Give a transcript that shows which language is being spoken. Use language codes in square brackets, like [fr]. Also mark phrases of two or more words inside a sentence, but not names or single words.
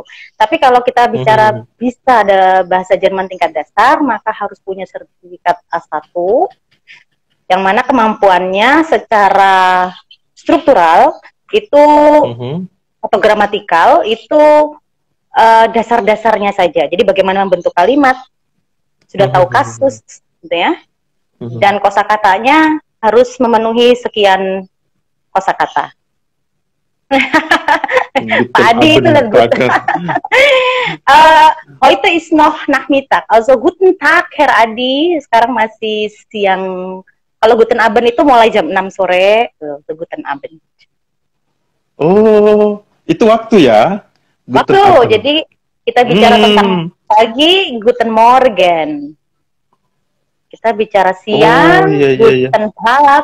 [id] Tapi kalau kita bicara bisa ada bahasa Jerman tingkat dasar, maka harus punya sertifikat A1, yang mana kemampuannya secara struktural itu atau gramatikal itu dasar-dasarnya saja. Jadi bagaimana membentuk kalimat, sudah tahu kasus, gitu ya. Dan kosakatanya harus memenuhi sekian kosakata. Pak Adi itu lebih. [de] Heute ist noch Nachmittag. Also guten Tag, Herr Adi. [id] Sekarang masih siang. Kalau [de] guten Abend [id] itu mulai jam 6 sore. [de] Guten Abend. [id] Oh, itu waktu ya? Waktu. Jadi kita bicara tentang pagi, [de] guten Morgen. [id] Kita bicara siang, [de] guten Tag.